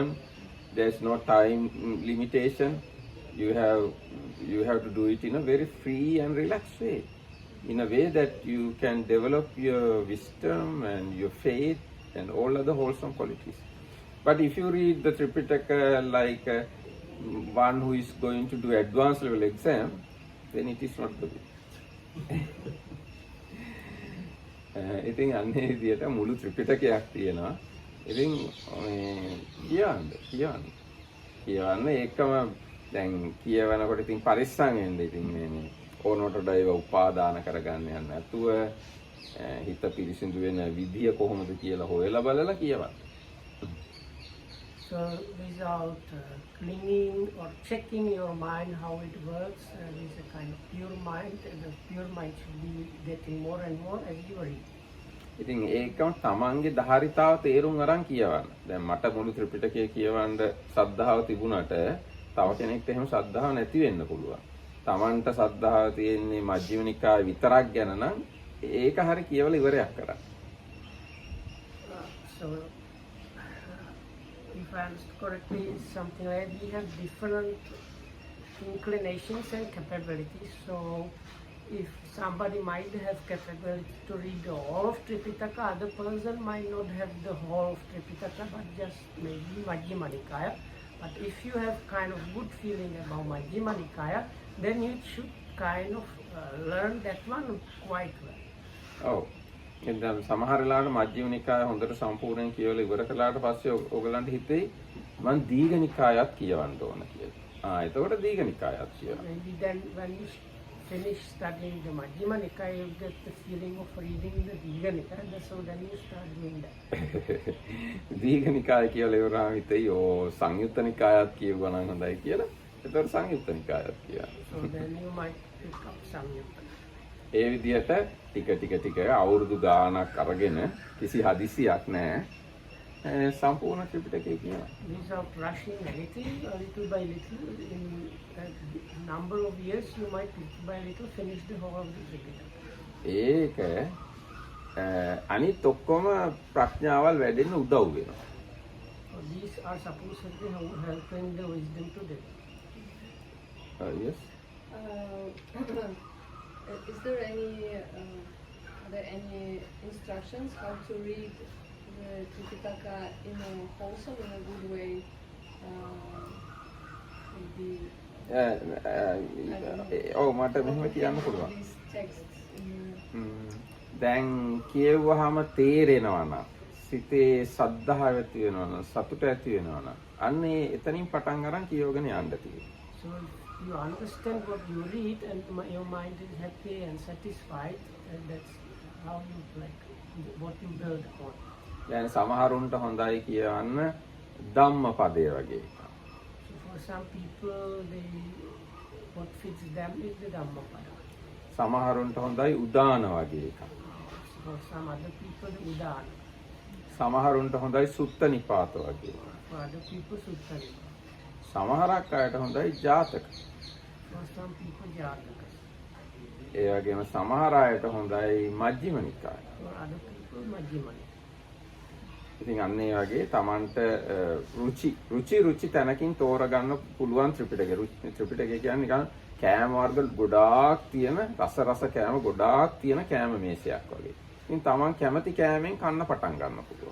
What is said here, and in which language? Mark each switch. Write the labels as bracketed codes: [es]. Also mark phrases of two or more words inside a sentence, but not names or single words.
[en] There's no time limitation. You have to do it in a very free and relaxed way, in a way that you can develop your wisdom and your faith and all other wholesome qualities. But if you read the Tripitaka like one who is going to do advanced level exam, then it is not the way. [si] ඉතින් අන්නේ විදියට මුළු ත්‍රිපිටකයක් තියෙනවා. ඉතින් කියවන්න ඒකම දැන් කියවනකොට ඉතින් පරිස්සම් වෙන්න ඉතින් මේ ඕනකට ඒවා උපාදාන කරගන්න යන්න නැතුව හිත පිරිසිදු වෙන විදිය කොහොමද කියලා හොයලා බලලා කියවන්න. [en] So without cleaning or checking your mind how it works, is a kind of pure mind, and the pure mind should be getting more and more as you read. [si] ඉතින් ඒකම තමන්ගේ ධාරිතාව තේරුම් අරන් කියවන්න. දැන් මට මුළු ත්‍රිපිටකය කියවන්න ශ්‍රද්ධාව තිබුණට තව කෙනෙක්ට එහෙම ශ්‍රද්ධාව නැති වෙන්න පුළුවන්. තමන්ට ශ්‍රද්ධාව තියෙන්නේ මජ්ක්‍ධිම නිකාය විතරක් ගැන නම් ඒක හරි කියවලා ඉවරයක් කරන්න. [en] So if I understood correctly, something like we have different inclinations and capabilities. So if somebody might have capability to read the whole of Tripitaka, other person might not have the whole of Tripitaka, but just maybe Majjhima Nikaya. But if you have kind of good feeling about Majjhima Nikaya, then you should kind of learn that one quite well. [si] ඔව්. දැන් සමහර වෙලාවට මජ්ක්‍ධිම නිකාය හොඳට සම්පූර්ණයෙන් කියවලා ඉවර කළාට පස්සේ ඔයගලන්ට හිතෙයි මම දීඝ නිකායත් කියවන්න ඕන කියලා. එතකොට දීඝ නිකායත් කියවන්න. [en] Maybe then when you finish studying the Majjhima Nikaya, you get the feeling of reading the Digha Nikaya, so then you start doing that. [si] දීඝ නිකාය කියලා ඉවරාම හිතෙයි සංයුත්ත නිකායත් කියවුවා නම් හොඳයි කියලා. එතකොට සංයුත්ත නිකායත් කියවන්න. [en] So then you might pick up Samyutta. [si] ඒ විදිහට ටික අවුරුදු ගාණක් අරගෙන කිසි හදිසියක් නැහැ සම්පූර්ණ ත්‍රිපිටකය කියනවා. [en] Without rushing anything, little by little, in a number of years, you might little by little finish the whole of the Tripitaka. [si] ඒක අනිත් ඔක්කොම ප්‍රඥාවල් වැඩෙන්න උදව් වෙනවා. [en] So these are supposedly helping the wisdom today. Yes. Is there any are there any instructions how to read the Tripitaka in a wholesome, in a good way? Maybe [si] ඔව් මට මෙහෙම කියන්න පුළුවන්. [en] these texts [si] දැන් කියවුවාම තේරෙනවා නම් සිතේ සද්ධාව ඇති වෙනවා නම් සතුට ඇති වෙනවා නම් අන්න එතනින් පටන් අරන් කියවගෙන යන්න තියෙනවා. [en] So if you understand what you read and your mind is happy and satisfied, and that's how you like what you build upon. [si] දැන් සමහරුන්ට හොඳයි කියවන්න ධම්මපදය වගේ. [en] So for some people, what fits them is the Dhammapada. [si] සමහරුන්ට හොඳයි උදාන වගේ එකක්. [en] For some other people, the Udana. [si] සමහරුන්ට හොඳයි සුත්ත නිපාත වගේ එකක්. [en] For other people, Sutta Nipata. [si] සමහරක් අයට හොඳයි ජාතක. [en] For some people, Jataka. [si] ඒ වගේම සමහර අයට හොඳයි මජ්ක්‍ධිම නිකාය. [en] For other people, Majjhima Nikaya. [si] ඉතින් අන්න ඒ වගේ Tamanට රුචි තැනකින් තෝරගන්න පුළුවන් ත්‍රිපිටකය. ත්‍රිපිටකය කියන්නේ නිකන් කෑම වර්ග ගොඩාක් තියෙන රස කෑම ගොඩාක් තියෙන කෑම මේසයක් වගේ. ඉතින් Taman කැමති කෑමෙන් කන්න පටන් ගන්න පුළුවන්.